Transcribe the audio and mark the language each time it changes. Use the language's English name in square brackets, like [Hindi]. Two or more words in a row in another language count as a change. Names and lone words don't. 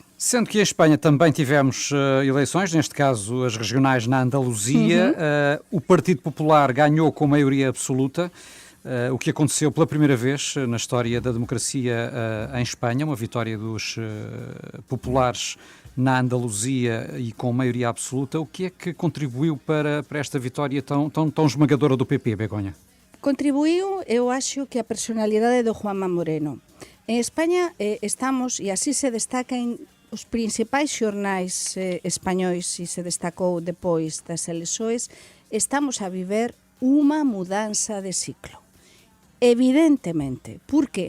[Portuguese] Sendo que em Espanha também tivemos eleições, neste caso as regionais na Andaluzia, o Partido Popular ganhou com maioria absoluta, o que aconteceu pela primeira vez na história da democracia em Espanha, uma vitória dos populares na Andaluzia e com maioria absoluta. O que é que contribuiu para esta vitória tão esmagadora do PP, Begonha? Contribuiu, eu acho, que a personalidade do Juanma Moreno. [Galician] En España estamos, e así se destaca en os principais xornais españois, e se destacou depois das eleições, estamos a viver unha mudanza de ciclo. Evidentemente. Por qué?